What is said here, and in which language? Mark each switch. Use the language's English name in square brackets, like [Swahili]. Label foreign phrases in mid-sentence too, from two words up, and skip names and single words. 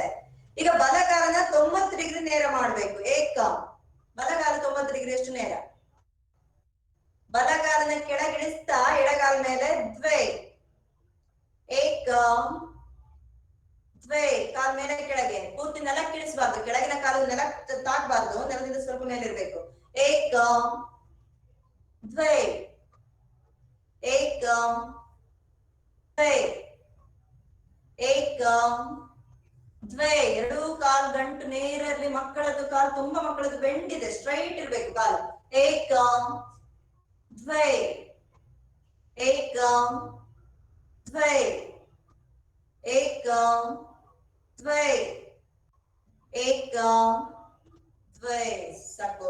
[Kannada] ಈಗ ಬಲಗಾಲನ 90 ಡಿಗ್ರಿ ನೇರ ಮಾಡಬೇಕು. ಏಕಂ ಬಲಗಾಲ 90 ಡಿಗ್ರಿಯಷ್ಟು ನೇರ. ಬಲಗಾಲನ ಕೆಳಗಿಳಿಸ್ತಾ ಎಡಗಾಲ ಮೇಲೆ ದ್ವೈ. [Sanskrit] ಏಕಂ ದ್ವೈ. [Kannada] ಕಾಲ ಮೇಲೆ ಕೆಳಗೆ, ಪೂರ್ತಿ ನೆಲಕ್ಕೆ ಇಳಿಸಬಾರ್ದು. ಕೆಳಗಿನ ಕಾಲು ನೆಲಕ್ಕೆ ತಾಕಬಾರ್ದು, ನೆಲದಿಂದ ಸ್ವಲ್ಪ ಮೇಲೆ ಇರಬೇಕು. [Sanskrit] ಏಕಂ ದ್ವೈ एकं द्वे एकं द्वे. [Kannada] ಎರಡು ಕಾಲು ಗಂಟು ನೇರ ಇರಲಿ. ಮಕ್ಕಳದ್ದು ಕಾಲು ತುಂಬಾ ಮಕ್ಕಳದ್ದು ಬೆಂಡಿದೆ, ಸ್ಟ್ರೈಟ್ ಇರಬೇಕು ಕಾಲು. [Sanskrit] ಏಕಂ ದ್ವೆ एकं द्वे एकं द्वे एकं द्वे. [Kannada] ಸಾಕು.